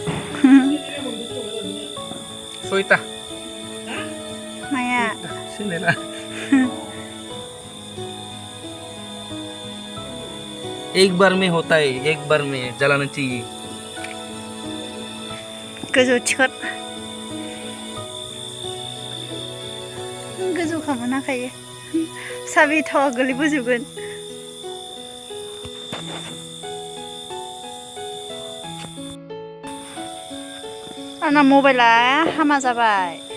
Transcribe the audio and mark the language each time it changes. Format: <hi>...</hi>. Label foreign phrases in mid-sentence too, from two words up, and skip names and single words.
<hi>सयता माया सिनेला एक बार में होता है एक बार में जलाना चाहिए</hi> <brx>गोजौ थिखट गोजौ खालामनो हाखायो साबि थावा गोलैबोजोबगोन आंना मबाइला हामा जाबाय</brx>